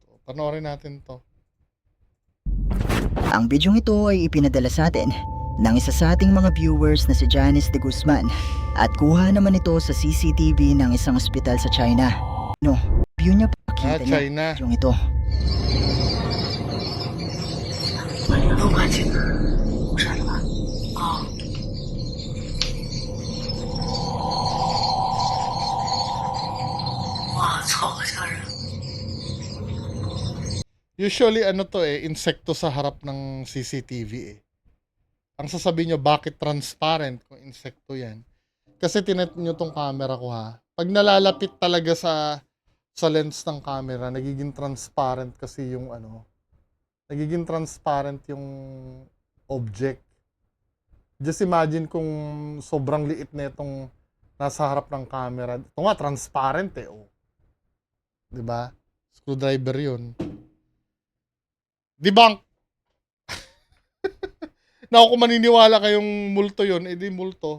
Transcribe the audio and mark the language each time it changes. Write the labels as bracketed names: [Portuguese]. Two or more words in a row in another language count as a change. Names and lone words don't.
[Filipino] Panoorin natin to. Ang bidyong ito ay ipinadala sa atin ng isa sa ating mga viewers na si Janice de Guzman at kuha naman ito sa CCTV ng isang ospital sa China. No, view niya pakita niya China. yung ito. [Chinese] 都快进了，不是吧？啊。哇操，好吓人！ [Filipino] Usually ano to insekto sa harap ng CCTV eh. Ang sasabihin nyo, bakit transparent kung insekto yan? Kasi tinet nyo tong camera ko ha. Pag nalalapit talaga sa lens ng camera, nagiging transparent kasi yung nagiging transparent yung object. [English] Just imagine [Filipino] kung sobrang liit na itong nasa harap ng camera. Ito nga, transparent eh. Oh. Diba? Screwdriver yun. Debunk! Na kung maniniwala kayong multo yun, edi multo.